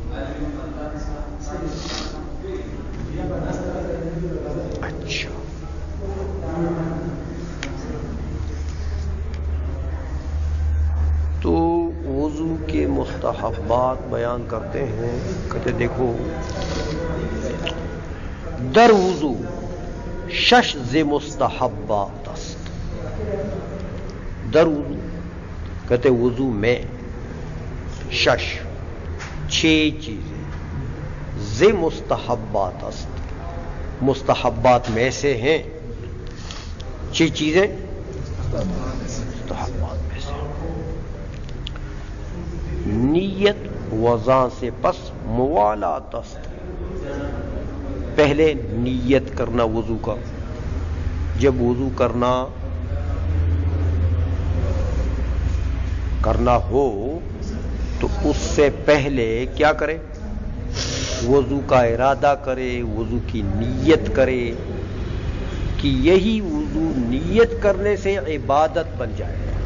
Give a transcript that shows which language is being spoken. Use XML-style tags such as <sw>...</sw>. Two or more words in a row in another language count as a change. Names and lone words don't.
<ur>اچھا تو وضو کے مستحبات بیان کرتے ہیں. کہتے دیکھو</ur> <fa>در وضو شش ز مستحبات است. در وضو</fa> <ur>کہتے وضو میں شش چھ چیزیں</ur> <fa>ز مستحبات است،</fa> <ur>مستحبات میں سے ہیں. چھ چیزیں مستحبات میں سے.</ur> <fa>نیت وضع سے پس موالات است.</fa> <ur>پہلے نیت کرنا وضو کا. جب وضو کرنا ہو تو اس سے پہلے کیا کرے؟ وضو کا ارادہ کرے، وضو کی نیت کرے کہ یہی وضو نیت کرنے سے عبادت بن جائے.</ur>